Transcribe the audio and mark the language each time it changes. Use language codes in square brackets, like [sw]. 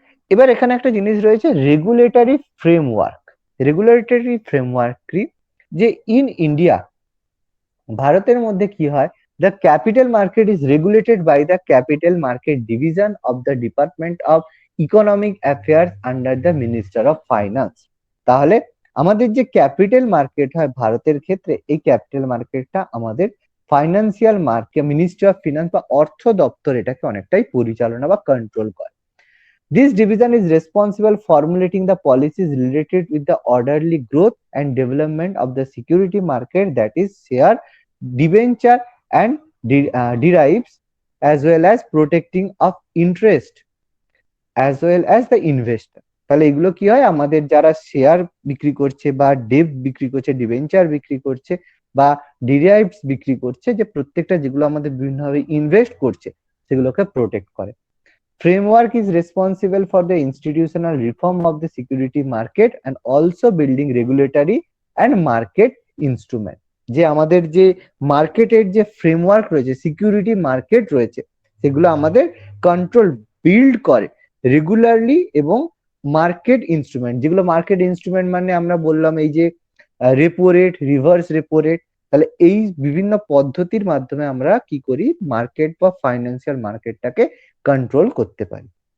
[bn] এবার এখানে একটা জিনিস রয়েছে রেগুলেটরি ফ্রেমওয়ার্ক. রেগুলেটরি ফ্রেমওয়ার্ক কি, যে ইন ইন্ডিয়া ভারতের মধ্যে কি হয়, [en] The capital market is regulated by the capital market division of the department of economic affairs under the minister of finance. [bn] তাহলে আমাদের যে ক্যাপিটাল মার্কেট হয় ভারতের ক্ষেত্রে, এই ক্যাপিটাল মার্কেটটা আমাদের financial market ministry of finance বা অর্থ দপ্তর এটাকে অনেকটাই পরিচালনা বা কন্ট্রোল করে. [en] This division is responsible formulating the policies related with the orderly growth and development of the security market, that is share, debenture and derives, as well as protecting of interest as well as the investor. [bn] তাহলে এগুলো কি হয়, আমাদের যারা share বিক্রি করছে বা date বিক্রি করছে, ডিবেঞ্চার বিক্রি করছে বা ডিরাইভস বিক্রি করছে, যে প্রত্যেকটা যেগুলো আমাদের বিভিন্নভাবে ইনভেস্ট করছে সেগুলোকে প্রোটেক্ট করে। [en] Framework is responsible for the institutional reform of the security market and also building regulatory and market instrument। [bn] যে আমাদের যে মার্কেটের যে ফ্রেমওয়ার্ক রয়েছে, সিকিউরিটি মার্কেট রয়েছে, সেগুলো আমাদের কন্ট্রোল বিল্ড করে রেগুলারলি, এবং মার্কেট ইনস্ট্রুমেন্ট, যেগুলো মার্কেট ইনস্ট্রুমেন্ট মানে আমরা বললাম এই যে repo rate, reverse repo rate, তাহলে এই বিভিন্ন পদ্ধতির মাধ্যমে আমরা কি করি, মার্কেট বা ফাইন্যান্সিয়াল মার্কেটটাকে কন্ট্রোল করতে পারি।